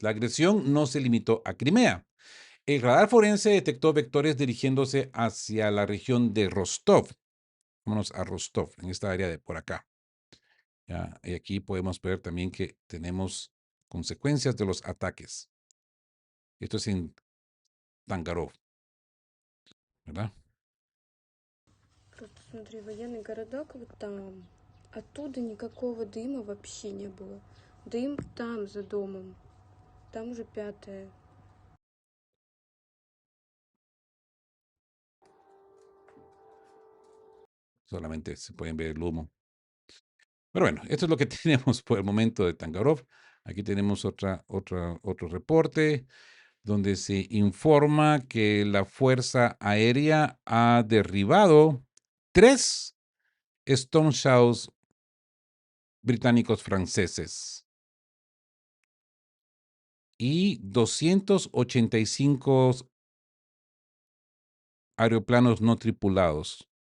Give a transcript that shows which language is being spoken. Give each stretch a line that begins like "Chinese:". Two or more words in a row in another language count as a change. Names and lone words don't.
Spanish: La agresión no se limitó a Crimea. El radar forense detectó vectores dirigiéndose hacia la región de Rostov. Vámonos a Rostov, en esta área de por acá. ¿Ya? Y aquí podemos ver también que tenemos consecuencias de los ataques. Esto es en Tangarov, ¿verdad?
Russian: Просто смотри, военный городок вот там. Оттуда никакого дыма вообще не было. Дым там, за домом. Там уже пятое.
Spanish: Solamente se pueden ver el humo. Pero bueno, esto es lo que tenemos por el momento de Tangarov. Aquí tenemos otro reporte donde se informa que la Fuerza Aérea ha derribado 3 Storm Shadows británicos franceses y 285 aeroplanos no tripulados.